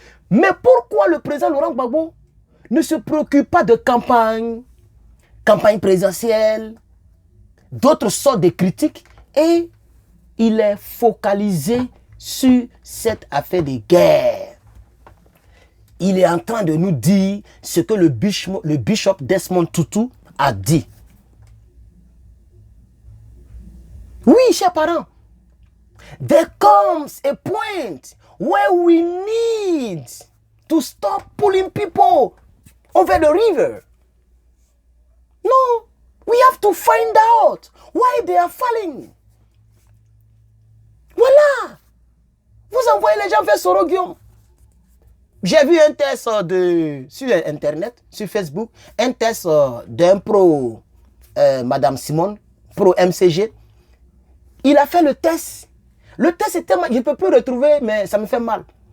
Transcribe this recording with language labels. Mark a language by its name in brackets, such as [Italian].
[French] Mais pourquoi le président Laurent Gbagbo ne se préoccupe pas de campagne présidentielle, d'autres sortes de critiques, et il est focalisé sur cette affaire de guerre? Il est en train de nous dire ce que le bishop Desmond Tutu a dit. Oui, chers parents, [English] there comes a point where we need to stop pulling people over the river. No, we have to find out why they are falling. [French] Voilà. Vous envoyez les gens vers Soroguium. J'ai vu un test sur Internet, sur Facebook, un test d'un pro, Madame Simone, pro MCG. Il a fait le test. Le test était... Je ne peux plus retrouver, mais ça me fait mal.